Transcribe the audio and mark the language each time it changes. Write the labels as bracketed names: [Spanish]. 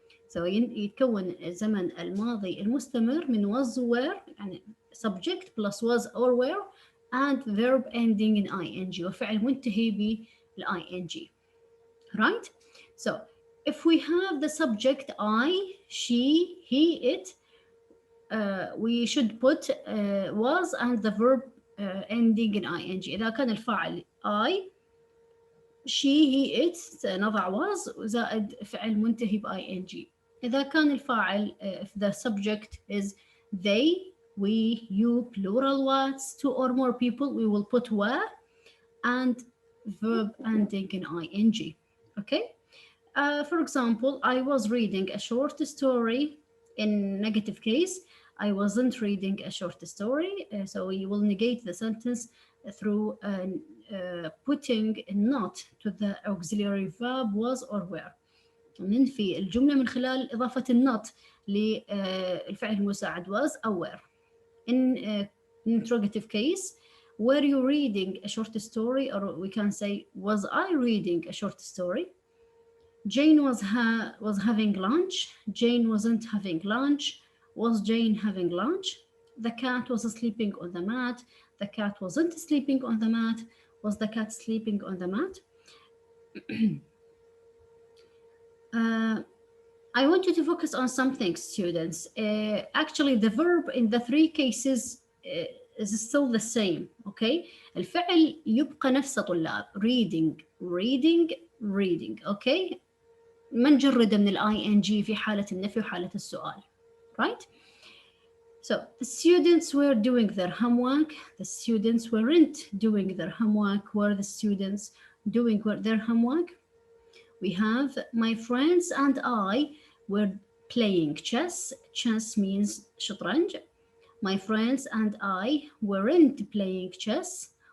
[English] So [Arabic] يتكون زمن الماضي المستمر من [English] was were يعني subject plus was or were and verb ending in ing [Arabic] وفعل منتهي بال [English] ing. Right? So if we have the subject I, she, he, it, we should put was and the verb ending in ing. [Arabic] إذا كان الفاعل [English] I, she, he, it [Arabic] نضع was زائد فعل منتهي ب ing. إذا كان الفاعل [English] if the subject is they, we, you, plural words, two or more people, we will put were and verb ending in ing. Okay. For example, I was reading a short story. In negative case, I wasn't reading a short story. So we will negate the sentence through putting a not to the auxiliary verb was or were. [Arabic] ننفي الجملة من خلال إضافة النot للفعل المساعد was أو were. [English] In interrogative case, were you reading a short story? Or we can say, was I reading a short story? Jane was having lunch. Jane wasn't having lunch. Was Jane having lunch? The cat was sleeping on the mat. The cat wasn't sleeping on the mat. Was the cat sleeping on the mat? I want you to focus on something, students. Actually, the verb in the three cases is still the same, okay? [Arabic] الفعل يبقى نفسه طلاب. [English] Reading, reading, reading, okay? [Arabic] ما نجرده من ing في حالة النفي وحالة السؤال, right? [English] So the students were doing their homework. The students weren't doing their homework. Were the students doing their homework? We have my friends and I were playing chess. Chess means شطرنج. My friends and I weren't playing chess.